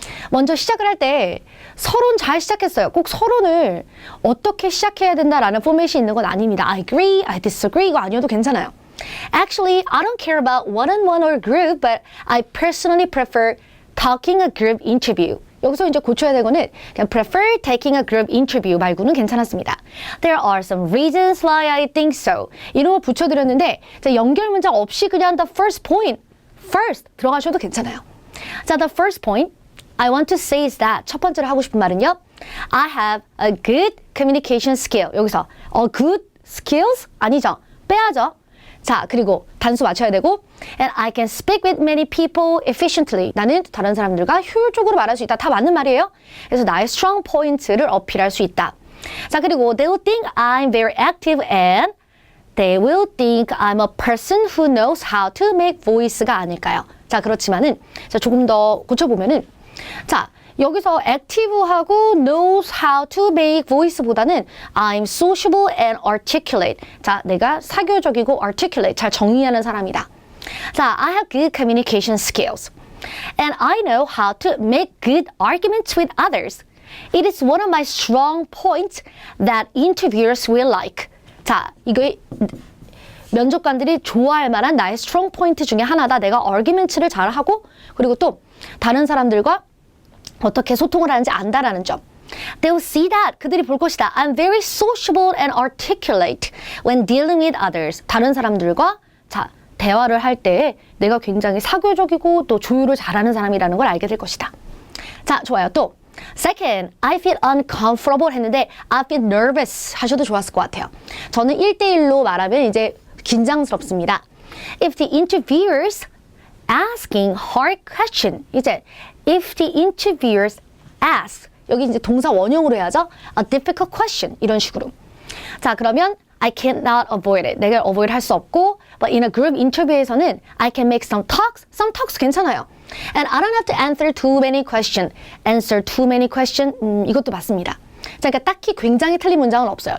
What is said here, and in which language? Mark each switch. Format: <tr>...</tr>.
<ko>먼저 시작을 할 때 서론 잘 시작했어요 꼭 서론을 어떻게 시작해야 된다라는 포맷이 있는 건 아닙니다</ko> <en>I agree, I disagree</en> <ko>이거 아니어도 괜찮아요</ko> <en>Actually, I don't care about one-on-one or group but I personally prefer talking a group interview</en> <ko>여기서 이제 고쳐야 될 거는 그냥</ko> <en>prefer taking a group interview</en> <ko>말고는 괜찮았습니다.</ko> <en>There are some reasons why I think so.</en> <ko>이런 거 붙여드렸는데 연결 문장 없이 그냥</ko> <en>the first point, first</en> <ko>들어가셔도 괜찮아요.</ko> <en>자, the first point I want to say is that</en> <ko>첫 번째로 하고 싶은 말은요.</ko> <en>I have a good communication skill. 여기서 good skills?</en> <ko>아니죠. 빼야죠. 자, 그리고 단수 맞춰야 되고</ko> <en>and I can speak with many people efficiently.</en> <ko>나는 다른 사람들과 효율적으로 말할 수 있다. 다 맞는 말이에요. 그래서 나의 strong point를 어필할 수 있다.</ko> <en>자, 그리고 they will think I'm very active and they will think I'm a person who knows how to make voice</en> <ko>가 아닐까요? 자, 그렇지만은 자, 조금 더 고쳐보면은 자, 여기서 active하고</ko> <en>knows how to make voice</en> <ko>보다는</ko> <en>I'm sociable and articulate.</en> <ko>자, 내가 사교적이고 articulate, 잘 정의하는 사람이다.</ko> <en>자, I have good communication skills. And I know how to make good arguments with others. It is one of my strong points that interviewers will like.</en> <ko>자, 이거 면접관들이 좋아할 만한 나의 strong point 중에 하나다. 내가 arguments를 잘하고 그리고 또 다른 사람들과 어떻게 소통을 하는지 안다라는 점.</ko> <en>They will see that.</en> <ko>그들이 볼 것이다.</ko> <en>I'm very sociable and articulate when dealing with others.</en> <ko>다른 사람들과 자, 대화를 할 때 내가 굉장히 사교적이고 또 조율을 잘하는 사람이라는 걸 알게 될 것이다. 자, 좋아요.</ko> <en>또 Second, I feel uncomfortable</en> <ko>했는데</ko> <en>I feel nervous</en> <ko>하셔도 좋았을 것 같아요. 저는 1대1로 말하면 이제 긴장스럽습니다.</ko> <en>If the interviewers asking hard question 이제 if the interviewers ask</en> <ko>여기 이제 동사 원형으로 해야죠.</ko> <en>A difficult question</en> <ko>이런 식으로. 자, 그러면</ko> <en>I cannot avoid it.</en> <ko>내가 avoid 할 수 없고</ko> <en>but in a group interview에서는 I can make some talks</en> <ko>괜찮아요.</ko> <en>And I don't have to answer too many questions. Answer too many questions</en> <ko>이것도 맞습니다. 자, 그러니까 딱히 굉장히 틀린 문장은 없어요.</ko>